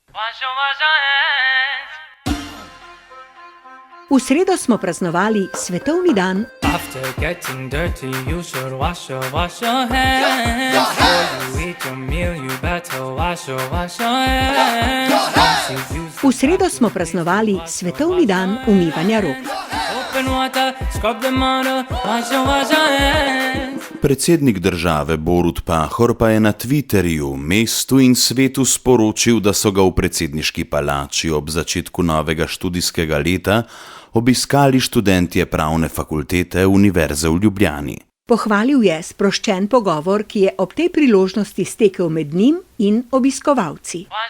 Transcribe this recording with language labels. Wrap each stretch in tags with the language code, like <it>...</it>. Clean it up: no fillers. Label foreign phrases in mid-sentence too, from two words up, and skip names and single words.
<sl>V sredo smo praznovali svetovni dan.</sl> <en>After getting dirty, you should wash your hands. Before you eat your meal, you better wash your hands.</en> <sl>V sredo smo praznovali svetovni dan umivanja rok.</sl> <en>Open water, scrub the motor, wash your hands.</en> <sl>Predsednik države Borut Pahor pa je na Twitterju mestu in svetu sporočil, da so ga v predsedniški palači ob začetku novega študijskega leta obiskali študentje pravne fakultete Univerze v Ljubljani. Pohvalil je sproščen pogovor, ki je ob tej priložnosti stekel med njim in obiskovalci.</sl>